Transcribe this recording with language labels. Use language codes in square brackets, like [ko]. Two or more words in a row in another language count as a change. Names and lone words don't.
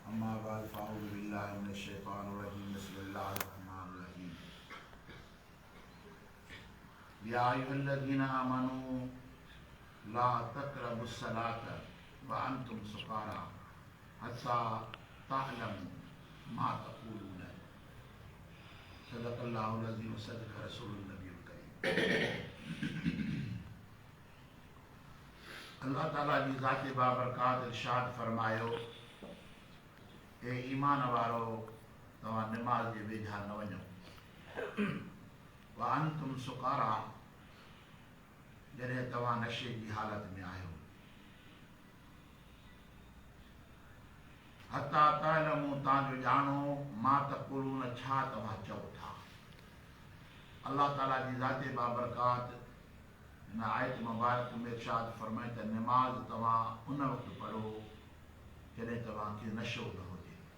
[ar] أما بعد فأعوذ بالله من الشيطان الرجيم بسم الله الرحمن الرحيم يا أيها الذين آمنوا لا تقربوا الصلاة وأنتم سكارى حتى تعلموا ما تقولون صدق الله العظيم وصدق رسوله النبي الكريم. [sd] अल्लाह ताला जी ज़ात बाबरकात इरशाद फरमायो, ए ईमान वारो तव्हां निमाज़ जे वेझा न वञो, [ar] وأنتم سكارى [sd] जॾहिं तव्हां नशे जी हालत में आहियो, [ar] حتى تعلموا [sd] तव्हांजो ॼाणो [ar] ما تقولون [sd] छा तव्हां चओ था। अल्लाह ताला जी ज़ात बाबरकात हिन आयत मुबारक में इरशाद फरमाए त निमाज़ तव्हां उन वक़्तु पढ़ो जॾहिं तव्हांखे नशो न हुजे।